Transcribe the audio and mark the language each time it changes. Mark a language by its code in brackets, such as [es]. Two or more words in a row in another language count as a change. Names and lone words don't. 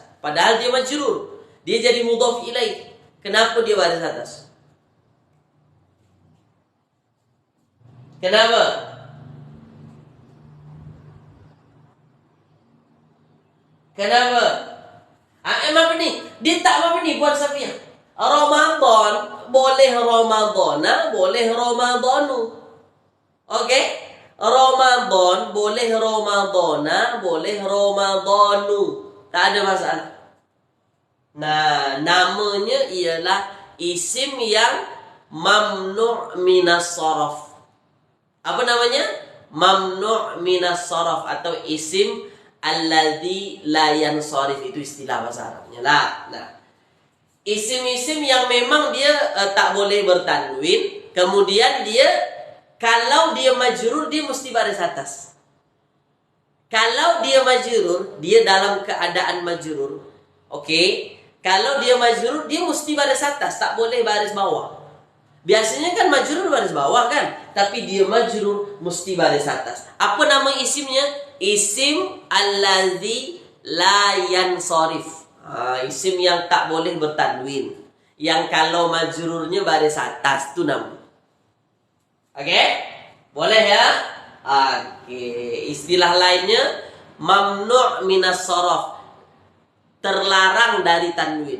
[ms] Padahal dia majrur. Dia jadi [ar] مضاف إليه. [ms] Kenapa dia baris atas? Kenapa? Kenapa? Emang ni? Dia tak apa ni buat Safiah. Ramadan boleh Ramadana, boleh Ramadanu. Okey? Ramadan boleh Ramadana, boleh Ramadanu. Tak ada masalah. Nah, namanya ialah isim yang [ar] ممنوع من الصرف. [ms] Apa namanya? [ar] ممنوع من الصرف [ms] atau [ar] اسم الذي لا ينصرف, [ms] itu istilah bahasa Arabnya lah. Nah, isim-isim yang memang dia tak boleh bertanwin, kemudian dia kalau dia majrur dia mesti baris atas. Kalau dia majrur, dia dalam keadaan majrur. Okey? Kalau dia majrur dia mesti baris atas, tak boleh baris bawah. Biasanya kan majrur baris bawah kan, tapi dia majrur mesti baris atas. Apa nama isimnya? [ar] اسم الذي لا ينصرف. [ms] Isim yang tak boleh bertanwin, yang kalau majrurnya baris atas tu nama. Okey? Boleh ya? Okey. Istilah lainnya [ar] ممنوع من الصرف. [ms] Terlarang dari tanwin.